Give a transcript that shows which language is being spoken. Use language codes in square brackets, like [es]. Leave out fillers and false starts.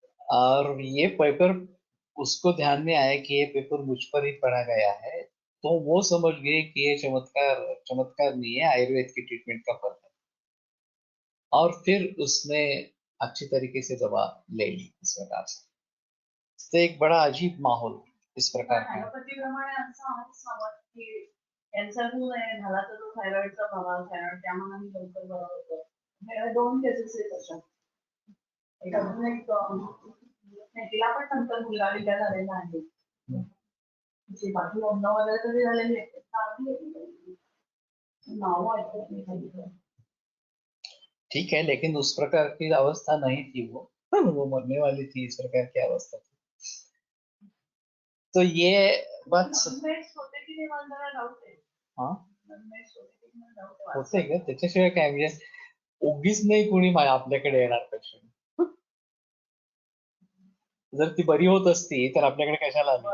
[hi] और ये पेपर उसको ध्यान में आया कि ये पेपर मुझ पर ही पढ़ा गया है, तो वो समझ गए कि ये चमत्कार चमत्कार नहीं है, आयुर्वेद की ट्रीटमेंट का फल है। और फिर उसने अच्छी तरीके से दवा ले ली इस प्रकार से। तो एक बड़ा अजीब माहौल इस प्रकार का है। [mr] ॲलोपॅथीप्रमाणे असं आहे समज की कॅन्सर होऊ नये झाला तर तो थायरॉइडचा प्रभाव थायरॉइड त्यामुळे लवकर बरा होतो. हे दोन केसेस आहेत अशा. एक अजून एक तिला पण नंतर मुलगा विद्या झालेला आहे. तिची बाकी 9 वगैरे तरी झालेली आहे. चांगली आहे. नाव ऐकत नाही काही. [hi] ठीक है, लेकिन उस प्रकार की अवस्था नहीं थी वो मरने वाली थी, इस प्रकार की अवस्था थी। तो ये बात [mr] नॉनव्हेज होते की नाही मला जरा डाऊट आहे. [hi] हाँ [mr] नॉनव्हेज होते की नाही मला डाऊट आहे. होते का त्याच्याशिवाय काय, म्हणजे उगीच नाही कोणी आपल्याकडे येणार पेशंट। जर ती बरी होत असती तर आपल्याकडे कशाला आली बरं